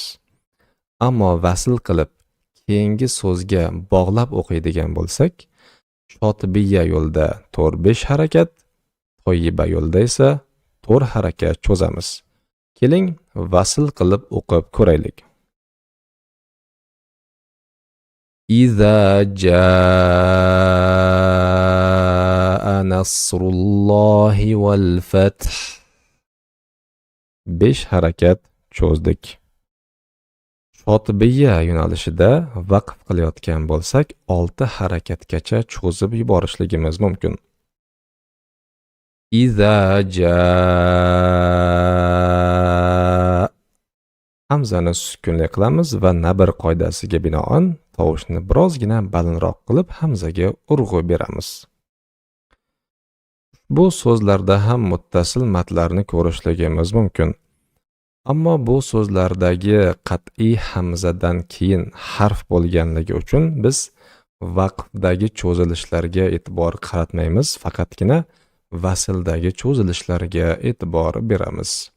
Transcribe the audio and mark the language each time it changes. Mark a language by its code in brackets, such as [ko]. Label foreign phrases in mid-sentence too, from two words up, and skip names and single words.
[uz] Ammo vasl qilib keyingi so'zga bog'lab o'qiydigan bo'lsak, shotibiyya yo'lda 4-5 harakat, toyiba yo'lda esa 4 harakat cho'zamiz. Keling, vasl qilib o'qib ko'raylik. [ar] إذا جاء نصر الله والفتح [uz] 5 harakat cho'zdik. Shotibiyya yo'nalishida vaqf qilayotgan bo'lsak 6 harakatgacha cho'zib yuborishligimiz mumkin. [ar] إذا جاء [uz] hamzani sukunli qilamiz va nabr qoidasiga binoan tovushni birozgina balandroq qilib hamzaga urg'u beramiz. Bu so'zlarda ham muttasil matlarni ko'rishligimiz mumkin. Ammo bu so'zlardagi qat'iy hamzadan keyin harf bo'lganligi uchun biz vaqfdagi cho'zilishlarga e'tibor qaratmaymiz, faqatgina vasldagi cho'zilishlarga e'tibor beramiz.